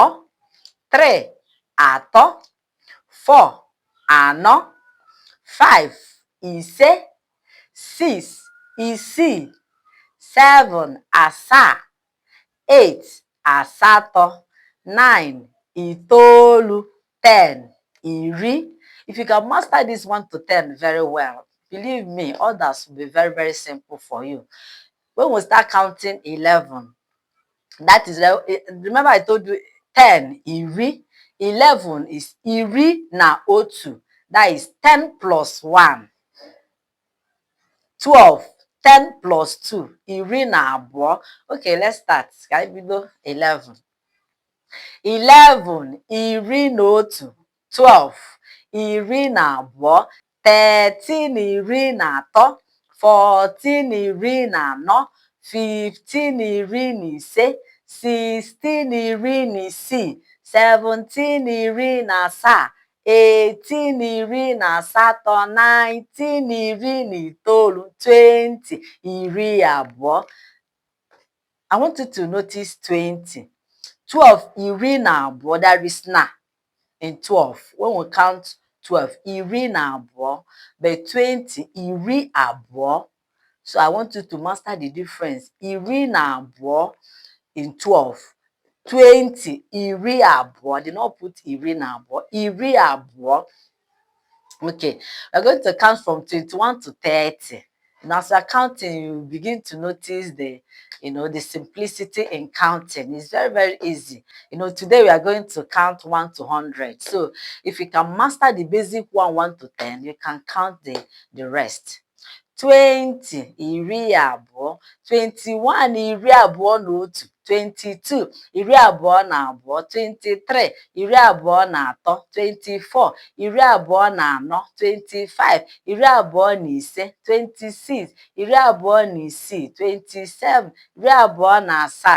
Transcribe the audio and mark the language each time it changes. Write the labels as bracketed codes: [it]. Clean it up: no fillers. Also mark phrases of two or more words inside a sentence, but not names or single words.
[ig] 3, atọ. 4, anọ. 5, ise. 6, isii. 7, asaa. 8, asatọ. 9, itoolu. 10, iri. [en] If you can master this 1 to 10 very well, believe me, others will be very, very simple for you. When we start counting 11, that is, remember I told you 10, iri. [ig] 11 is iri na otu. [en] That is 10 plus 1. 12, 10 plus 2. [ig] Iri na abụọ. [en] Okay, let's start. [ig] Ka anyị bido 11. 11, iri na otu. 12, iri na abụọ. 13, iri na atọ. 14, iri na anọ. 15, iri na ise. 16, iri na isii. 17, iri na asaa. 18, iri na asatọ. 19, iri na itoolu. 20, iri abụọ. [en] I want you to notice 20. [ig] 12, iri na abụọ. [en] There is na in 12. When we count 12, [ig] iri na abụọ. But 20, iri abụọ. [en] So I want you to master the difference. [ig] Iri na abụọ in 12. 20, iri abụọ. [en] Did not put [ig] iri na abụọ. Iri abụọ. [en] Okay, we're going to count from 21 to 30. And as you're counting, you begin to notice the simplicity in counting. It's very, very easy. Today we are going to count 1 to 100. So if you can master the basic 1 to 10, you can count the rest. [ig] 20, iri abụọ. 21, iri abụọ na otu. 22, iri abụọ na abụọ. 23, iri abụọ na atọ. 24, iri abụọ na anọ. 25, iri abụọ na ise. 26, iri abụọ na isii. 27, iri abụọ na asaa.